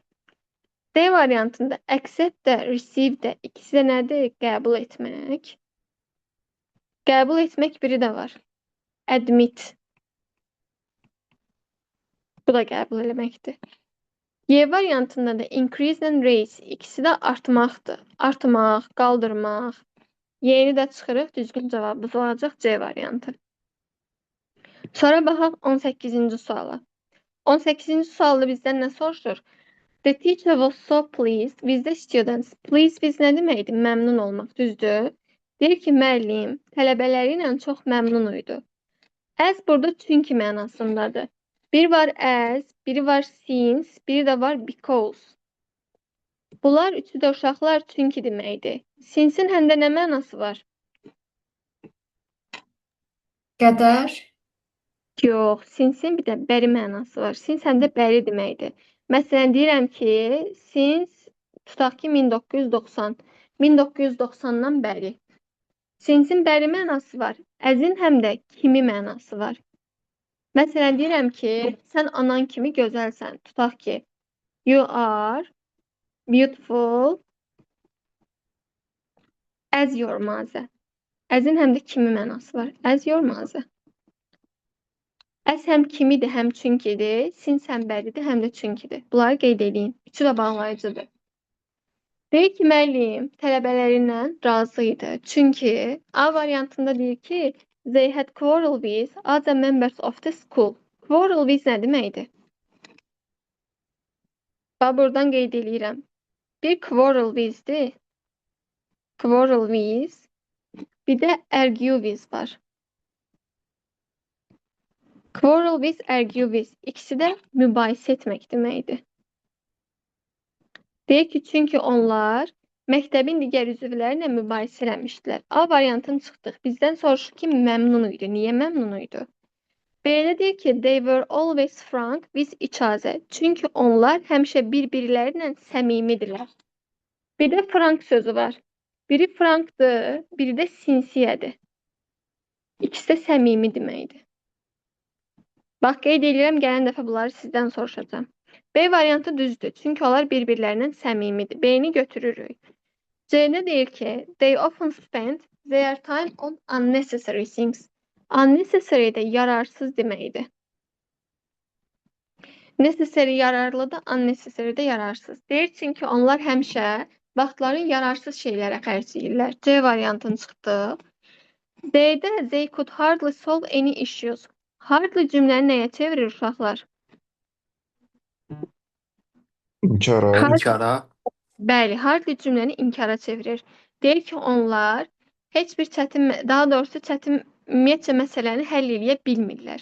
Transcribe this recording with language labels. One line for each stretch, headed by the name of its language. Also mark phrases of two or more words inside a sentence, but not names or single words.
Azerbaijani: D variantında accept də, receive də, ikisi də nədir? Qəbul etmək. Qəbul etmək biri də var. Admit. Bu da qəbul eləməkdir. Y variantında da
English: increase and raise,
Azerbaijani: ikisi də artmaqdır. Artmaq, qaldırmaq. Y-ni də çıxırıq, düzgün cavabımız olacaq C variantı. Sonra baxaq 18-ci suala. 18-ci sualda bizdən nə soruşur?
English: The teacher was so pleased with the students.
Azerbaijani: Pleased biz nə deməkdir? Məmnun olmaq, düzdür? Deyir ki, müəllim tələbələri ilə çox məmnun idi. As burada çünki mənasındadır. Biri var as, biri var since, biri də var because. Bunlar üçü də uşaqlar çünki deməkdir. Since-in həm də nə mənası var? Qədər. Yox, since-in bir də bəri mənası var. Since həm də bəri deməkdir. Məsələn, deyirəm ki, since tutaq ki 1990. 1990-dan bəri. Since-in bəri mənası var. As-in həm də kimi mənası var. Məsələn, deyirəm ki, sən anan kimi gözəlsən. Tutaq ki,
English: you are beautiful as your mother.
Azerbaijani: As-in həm də kimi mənası var.
English: As your mother.
Azerbaijani: As həm kimidir, həm çünkidir. Since həm bəridir, həm də çünkidir. Bunları qeyd edin. Üçü də bağlayıcıdır. Deyir ki, müəllim tələbələrindən razı idi. Çünki A variantında deyir ki,
English: they had quarrel with other members of the school. Quarrel with
Azerbaijani: nə deməkdir? Bax, buradan qeyd edirəm.
English: Bir quarrel with'dir. Quarrel with.
Azerbaijani: Bir də
English: argue with
Azerbaijani: var.
English: Quarrel with, argue with.
Azerbaijani: İkisi də mübahisə etmək deməkdir. Deyir ki, çünki onlar məktəbin digər üzvləri ilə mübahisə eləmişdilər. A variantını çıxdıq. Bizdən soruşur ki, məmnun idi. Niyə məmnun idi? B-də deyir ki,
English: they were always frank with each other.
Azerbaijani: Çünki onlar həmişə bir-birləri ilə səmimidirlər. Bir də frank sözü var. Biri frankdır, biri də sinciyədir. İkisi də səmimi deməkdir. Bax, qeyd edirəm, gələn dəfə bunları sizdən soruşacağam. B variantı düzdür, çünki onlar bir-birlərindən səmimidir. B-ni götürürük. C-də deyir ki,
English: they often spend their time on unnecessary things.
Azerbaijani: Unnecessary də yararsız deməkdir. Necessary yararlıdır, unnecessary də yararsız. Deyir, çünki onlar həmişə vaxtların yararsız şeylərə xərcləyirlər. C variantını çıxdı. D-də
English: they could hardly solve any issues.
Azerbaijani: Hardly cümləni nəyə çevirir uşaqlar? İnkara. İnkara. Bəli, hardly cümləni inkara çevirir. Deyir ki, onlar heç bir daha doğrusu çətin ümumiyyətcə məsələni həll edə bilmirlər.